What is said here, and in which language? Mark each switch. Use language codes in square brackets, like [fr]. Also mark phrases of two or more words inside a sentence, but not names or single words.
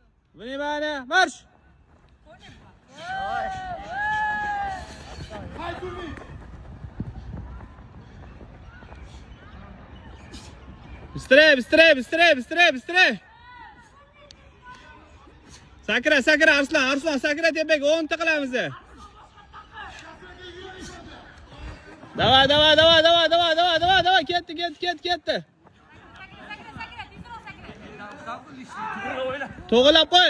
[ru] Внимание, марш! Быстрее, быстрее, быстрее, быстрее, быстрее! [uz] Sakra, sakra, Arslan, sakra tepaga 10 ta qilamiz. [ru] Давай, давай, давай, давай, давай, давай, давай, давай, [uz] ketdi. To'g'rilab qo'y.